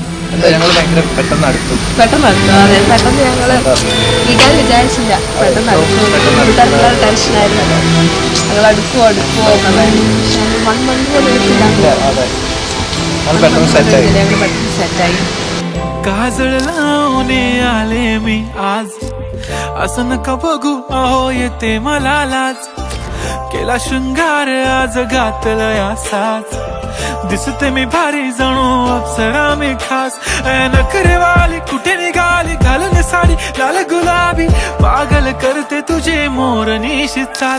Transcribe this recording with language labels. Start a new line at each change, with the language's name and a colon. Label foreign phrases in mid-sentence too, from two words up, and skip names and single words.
Malayalam: ഞങ്ങൾ ഭയങ്കര പെട്ടെന്ന് അടുത്തു. അതെ പെട്ടെന്ന് ഞങ്ങള് വീട്ടുകാർ വിചാരിച്ചില്ല, പെട്ടെന്ന് അടുത്തു. ടെൻഷനായിരുന്നല്ലോ, ഞങ്ങൾ അടുക്കുവോ എന്നുള്ളത്. പക്ഷെ 1 month പോലും എടുത്തില്ല. അതെ, ഞങ്ങൾ പെട്ടെന്ന് സെറ്റായി. ഞങ്ങൾ പെട്ടെന്ന് സെറ്റായി.
Marathi: काजळ लावणे आले मी आज, असं नका बघू अहो येते मला लाज. केला शृंगार आज घातलाय असाच, दिसते मी भारी जणू अप्सरा मी खास. नखरेवाली कुठे निघाली घालून साडी लाल गुलाबी, पागल करते तुझे मोरनीशी चाल.